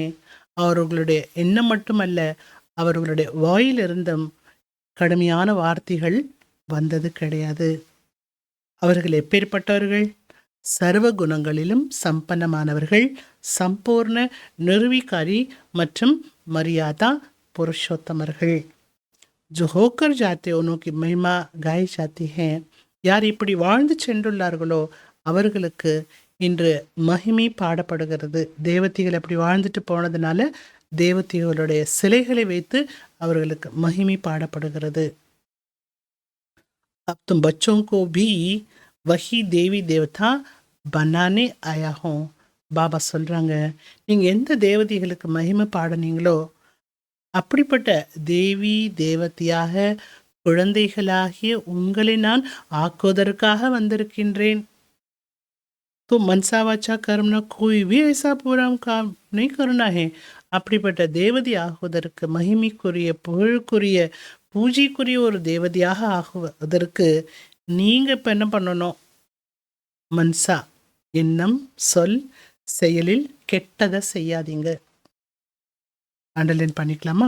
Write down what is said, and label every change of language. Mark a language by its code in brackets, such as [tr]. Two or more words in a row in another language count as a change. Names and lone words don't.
[ta] அவர்களுடைய எண்ணம் மட்டுமல்ல, அவர்களுடைய வாயிலிருந்தும் கடுமையான வார்த்தைகள் வந்தது கிடையாது. அவர்கள் எப்பேற்பட்டவர்கள்? சர்வ குணங்களிலும் சம்பன்னமானவர்கள், சம்பூர்ண நிர்வீகாரி மற்றும் மரியாதா புருஷோத்தமர்கள். [hi] जो होकर जाते उन्हों की महिमा गाई जाती है. [ta] யார் இப்படி வாழ்ந்து சென்றுள்ளார்களோ அவர்களுக்கு இன்று மகிமை பாடப்படுகிறது. தேவதைகள் அப்படி வாழ்ந்துட்டு போனதுனால தேவதைகளுடைய சிலைகளை வைத்து அவர்களுக்கு மகிமை பாடப்படுகிறது. [hi] अब तुम बच्चों को भी वही देवी देवता बनाने आया हो. [ta] பாபா சொல்றாங்க, நீங்க எந்த தேவதைகளுக்கு மகிமை பாடினீங்களோ அப்படிப்பட்ட தேவி தேவதையாக குழந்தைகளாகிய உங்களை நான் ஆக்குவதற்காக வந்திருக்கின்றேன். [hi] तो मनसा वाचा कर्मना कोई भी ऐसा पूरा काम नहीं करना है. [ta] அப்படிப்பட்ட தேவதை ஆகுவதற்கு, மகிமைக்குரிய புகழுக்குரிய பூஜைக்குரிய ஒரு தேவதையாக ஆகுவதற்கு நீங்க இப்ப என்ன பண்ணணும்? மன்சா எண்ணம், சொல், செயலில் கெட்டதை செய்யாதீங்க. அண்டர்லைன் பண்ணிக்கலாமா?